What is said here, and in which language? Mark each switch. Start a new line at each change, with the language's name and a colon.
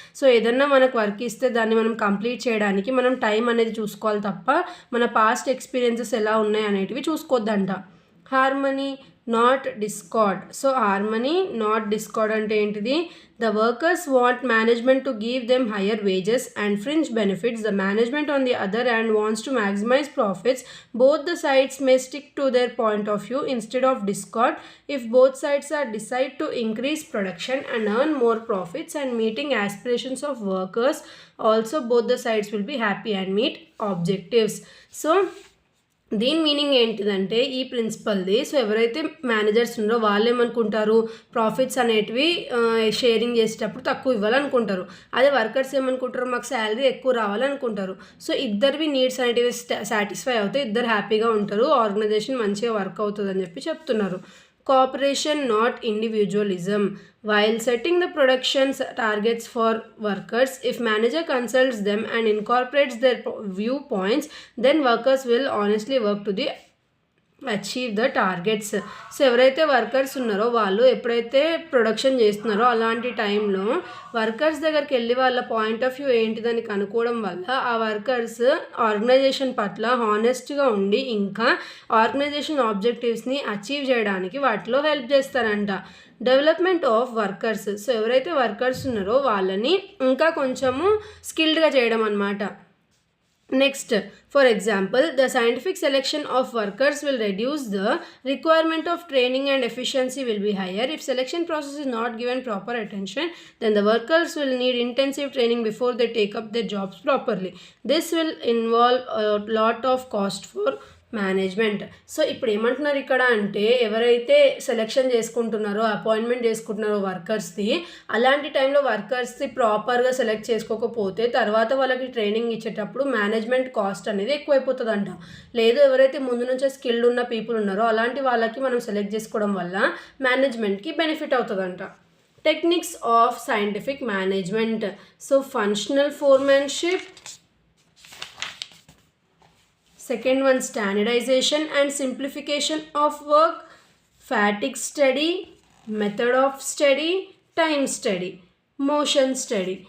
Telugu: So ఏదన్నా మనకు work ఇస్తే దాన్ని మనం కంప్లీట్ చేయడానికి మనం టైం అనేది చూసుకోవాలి తప్ప మన పాస్ట్ ఎక్స్పీరియన్సెస్ ఎలా ఉన్నాయి అనేటివి చూసుకోవద్దంట.
English: Harmony not discord. So harmony not discord అంటే ఏంటిది? The workers want management to give them higher wages and fringe benefits. The management on the other hand wants to maximize profits. Both the sides may stick to their point of view instead of discord. If both sides are decide to increase production and earn more profits and meeting aspirations of workers, also both the sides will be happy and meet objectives. So
Telugu: దీని meaning ఏంటిదంటే ఈ ప్రిన్సిపల్ది, so ఎవరైతే managers ఉన్నారో వాళ్ళు ఏమనుకుంటారు, profits అనేటివి sharing చేసేటప్పుడు తక్కువ ఇవ్వాలనుకుంటారు. అదే వర్కర్స్ ఏమనుకుంటారు, మాకు శాలరీ ఎక్కువ రావాలనుకుంటారు. సో ఇద్దరివి నీడ్స్ అనేటివి సాటిస్ఫై అవుతాయి, ఇద్దరు హ్యాపీగా ఉంటారు, ఆర్గనైజేషన్ మంచిగా వర్క్ అవుతుంది అని చెప్పి చెప్తున్నారు.
English: Cooperation, not individualism. While setting the production's targets for workers, if manager consults them and incorporates their viewpoints, then workers will honestly work to achieve the targets.
Telugu: So ఎవరైతే వర్కర్స్ ఉన్నారో వాళ్ళు ఎప్పుడైతే production చేస్తున్నారో అలాంటి టైంలో వర్కర్స్ దగ్గరికి వెళ్ళి వాళ్ళ పాయింట్ ఆఫ్ వ్యూ ఏంటిదని కనుక్కోవడం వల్ల ఆ వర్కర్స్ ఆర్గనైజేషన్ పట్ల హానెస్ట్గా ఉండి ఇంకా ఆర్గనైజేషన్ ఆబ్జెక్టివ్స్ని అచీవ్ చేయడానికి వాటిలో హెల్ప్ చేస్తారంట.
English: development of workers,
Telugu: సో ఎవరైతే వర్కర్స్ ఉన్నారో వాళ్ళని ఇంకా కొంచెము స్కిల్డ్గా చేయడం అన్నమాట.
English: Next, for example, the scientific selection of workers will reduce the requirement of training and efficiency will be higher. If selection process is not given proper attention, then the workers will need intensive training before they take up their jobs properly. This will involve a lot of cost for management.
Telugu: So ఇప్పుడు ఏమంటున్నారు ఇక్కడ అంటే ఎవరైతే selection చేసుకుంటున్నారో appointment చేసుకుంటున్నారో వర్కర్స్ది, అలాంటి టైంలో వర్కర్స్ది ప్రాపర్గా సెలెక్ట్ చేసుకోకపోతే తర్వాత వాళ్ళకి ట్రైనింగ్ ఇచ్చేటప్పుడు మేనేజ్మెంట్ కాస్ట్ అనేది ఎక్కువైపోతుందంట. లేదు ఎవరైతే ముందు నుంచే స్కిల్డ్ ఉన్న పీపుల్ ఉన్నారో అలాంటి వాళ్ళకి మనం సెలెక్ట్ చేసుకోవడం వల్ల మేనేజ్మెంట్కి బెనిఫిట్ అవుతుందంట.
English: Techniques of scientific management, so functional foremanship, second one standardization and simplification of work, fatigue study, method of study, time study, motion study.